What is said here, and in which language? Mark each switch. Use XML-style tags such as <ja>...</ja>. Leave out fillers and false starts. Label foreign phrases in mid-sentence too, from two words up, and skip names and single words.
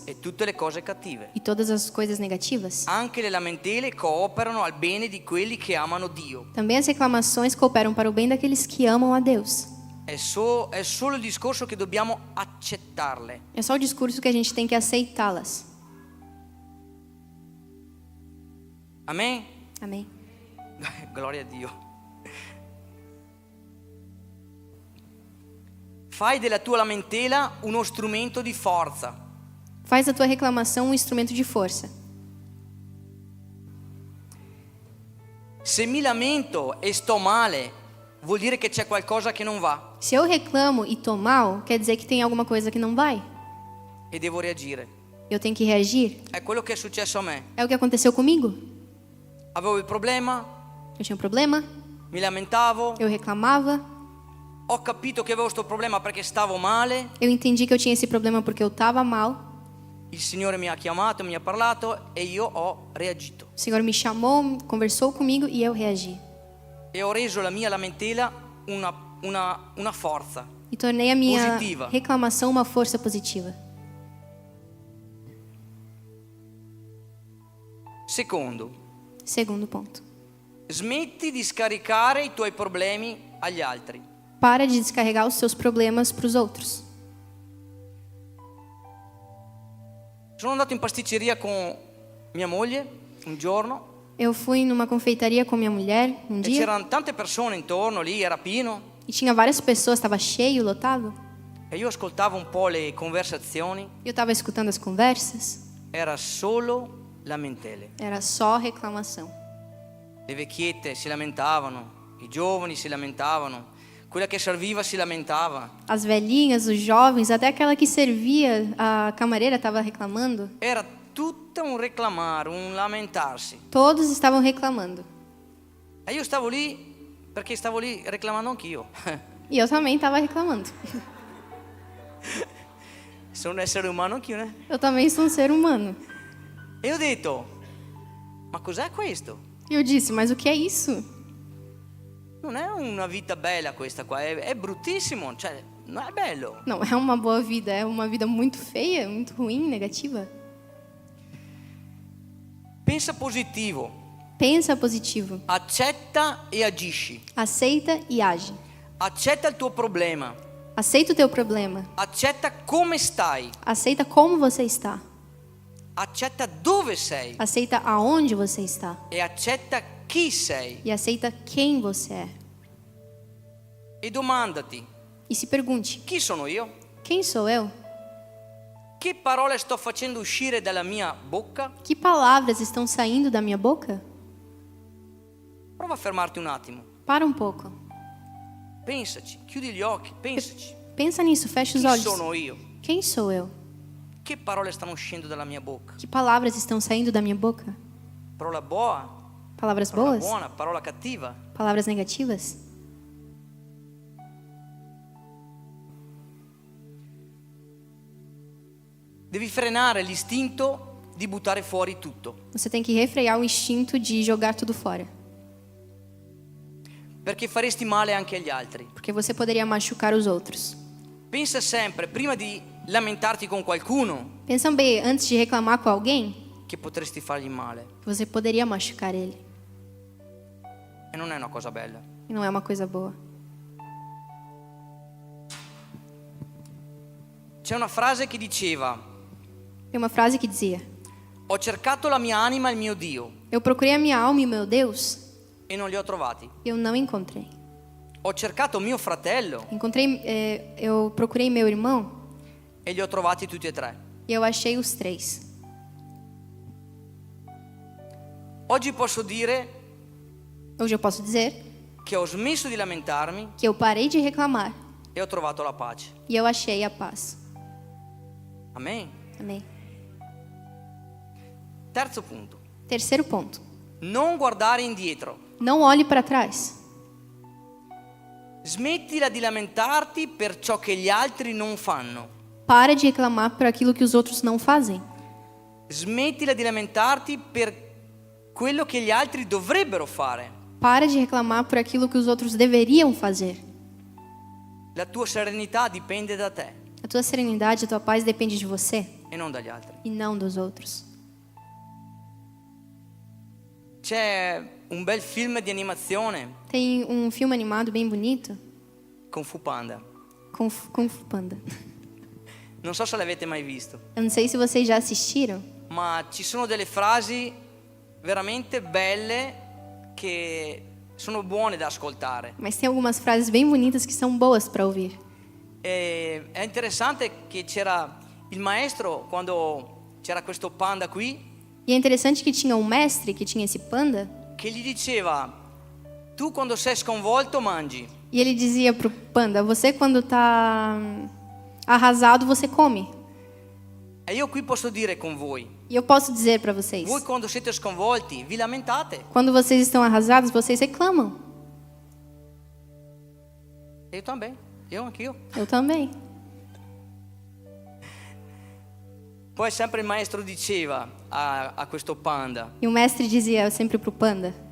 <it>e tutte le cose cattive.</it> <pt>e todas as coisas negativas.</pt> <it>Anche le lamentele cooperano al bene di quelli che amano Dio.</it> <pt>Também as reclamações cooperam para o bem daqueles que amam a Deus.</pt> <it>È solo il discorso che dobbiamo accettarle.</it> <pt>É só o discurso que a gente tem que aceitá-las.</pt> <it>Amen?</it> <pt>Amém.</pt> <it>Gloria a Dio. Fai della tua lamentela uno strumento di forza.</it> <pt>Faz da tua reclamação um instrumento de força.</pt> <it>Se mi lamento e sto male, vuol dire che c'è qualcosa che non va</it> <pt>Se eu reclamo e tô mal, quer dizer que tem alguma coisa que não vai.</pt> <it>e devo reagire.</it> <pt>Eu tenho que reagir.</pt> <it>È quello che è successo a me.</it> <pt>É o que aconteceu comigo.</pt> <it>Avevo il problema,</it> <pt>Eu tinha um problema,</pt> <it>mi lamentavo,</it> <pt>eu reclamava,</pt> <it>ho capito che avevo questo problema perché stavo male.</it> <pt>eu entendi que eu tinha esse problema porque eu estava mal.</pt> <it>Il Signore mi ha chiamato, mi ha parlato e io ho reagito.</it> <pt>O Senhor me chamou, conversou comigo e eu reagi.</pt> <it>E ho reso la mia lamentela una forza.</it> <pt>E tornei a minha Positiva. reclamação uma força positiva.</pt> <it>Secondo,</it> <pt>Segundo ponto.</pt> <it>smetti di scaricare i tuoi problemi agli altri.</it> <pt>Para de descarregar os seus problemas para os outros.</pt> <it>Sono andato in pasticceria con mia moglie un giorno</it> <pt>Eu fui numa confeitaria com minha mulher um e dia</pt> <it>c'erano tante persone intorno, lì era pieno,</it> <pt>e tinha várias pessoas, estava cheio, lotado.</pt> <it>e io ascoltavo un po' le conversazioni,</it> <pt>Eu estava escutando as conversas,</pt> <it>era solo lamentele.</it> <pt>era só reclamação.</pt> <it>Le vecchiette si lamentavano, i giovani si lamentavano, quella che serviva si lamentava.</it> <pt>As velhinhas, os jovens, até aquela que servia, a camareira estava reclamando.</pt> <it>Era tutto un reclamare, un lamentarsi.</it> <pt>Todos estavam reclamando.</pt> <it>E io stavo lì perché stavo lì reclamando anch'io.</it> <pt>E eu também estava reclamando.</pt> <it>Sono un essere umano anch'io, né?</it> <pt>Eu também sou um ser humano.</pt> <it>E ho detto, ma cos'è questo?</it> <pt>E eu disse, mas o que é isso?</pt> <it>Non è una vita bella questa qua, è bruttissimo, cioè non è bello.</it> <pt>Não é uma boa vida, é uma vida muito feia, muito ruim, negativa.</pt> <it>Pensa positivo,</it> <pt>Pensa positivo.</pt> <it>accetta e agisci.</it> <pt>Aceita e age.</pt> <it>Accetta il tuo problema,</it> <pt>Aceita o teu problema.</pt> <it>accetta come stai,</it> <pt>Aceita como você está.</pt> <it>accetta dove sei</it> <pt>Aceita aonde você está.</pt> <it>e accetta chi sei.</it> <pt>E aceita quem você é.</pt> <it>E domandati,</it> <pt>E se pergunte,</pt> <it>chi sono io?</it> <pt>quem sou eu?</pt> <it>Che parole sto facendo uscire dalla mia bocca?</it> <pt>Que palavras estão saindo da minha boca?</pt> <it>Prova a fermarti un attimo,</it> <pt>Para um pouco.</pt> <it>pensaci, chiudi gli occhi, pensaci.</it> <pt>Pensa nisso, fecha os</pt> <it>Chi</it> <pt>olhos.</pt> <it>sono io?</it> <pt>Quem sou eu?</pt> <it>Che parole stanno uscendo dalla mia bocca?</it> <pt>Que palavras estão saindo da minha boca?</pt> <it>Parola buona,</it> <pt>Palavras</pt> <it>parola</it> <pt>boas?</pt> <it>buona, parola cattiva.</it> <pt>Palavras negativas?</pt> <it>Devi frenare l'istinto di buttare fuori tutto,</it> <pt>Você tem que refrear o instinto de jogar tudo fora.</pt> <it>perché faresti male anche agli altri.</it> <pt>Porque você poderia machucar os outros.</pt> <it>Pensa sempre, prima di lamentarti con qualcuno,</it> <pt>Pensa bem, antes de reclamar com alguém,</pt> <it>che potresti fargli male.</it> <pt>que você poderia machucar ele.</pt> <it>E non è una cosa bella.</it> <pt>E não é uma coisa boa.</pt> <it>C'è una frase che diceva:</it> <pt>Tem uma frase que dizia:</pt> <it>ho cercato la mia anima e il mio Dio</it> <pt>Eu procurei a minha alma e o meu Deus</pt> <it>e non li ho trovati.</it> <pt>e eu não encontrei.</pt> <it>Ho cercato mio fratello</it> <pt>Eu procurei meu irmão</pt> <it>e li ho trovati tutti e tre.</it> <pt>e eu achei os três.</pt> <it>Oggi posso dire</it> <pt>Hoje eu posso dizer</pt> <it>che ho smesso di lamentarmi</it> <pt>que eu parei de reclamar</pt> <it>e ho trovato la pace.</it> <pt>e eu achei a paz.</pt> <it>Amen.</it> <pt>Amém.</pt> <it>Terzo punto.</it> <pt>Terceiro ponto.</pt> <it>Non guardare indietro.</it> <pt>Não olhe para trás.</pt> <it>Smettila di lamentarti per ciò che gli altri non fanno.</it> <pt>Para de reclamar por aquilo que os outros não fazem.</pt> <it>Smettila di lamentarti per quello che gli altri dovrebbero fare.</it> <pt>Para de reclamar por aquilo que os outros deveriam fazer.</pt> <it>La tua serenità dipende da te</it> <pt>A tua serenidade, a tua paz depende de você</pt> <it>e non dagli altri.</it> <pt>e não dos outros.</pt> <it>C'è un bel film di animazione,</it> <pt>Tem um filme animado bem bonito,</pt> <it>Kung Fu Panda.</it> <pt>Kung Fu Panda.</pt> <it>Non so se l'avete mai visto,</it> <pt>Eu não sei se vocês já assistiram,</pt> <it>ma ci sono delle frasi veramente belle che sono buone da ascoltare.</it> <pt>mas tem algumas frases bem bonitas que são boas para ouvir.</pt> <it>E è interessante che c'era il maestro quando c'era questo panda qui</it> <pt>E é interessante que tinha um mestre que tinha esse panda</pt> <it>che gli diceva: tu quando sei sconvolto mangi,</it> <pt>e ele dizia pro panda: você quando tá arrasado, você come.</pt> <it>e io qui posso dire con voi:</it> <pt>E eu posso dizer para vocês,</pt> <it>voi quando siete sconvolti vi lamentate.</it> <pt>quando vocês estão arrasados, vocês reclamam.</pt> <it>E io também, io anch'io.</it> <pt>Eu também.</pt> <it>Poi sempre il maestro diceva a questo panda,</it> <pt>E o mestre dizia sempre pro panda:</pt>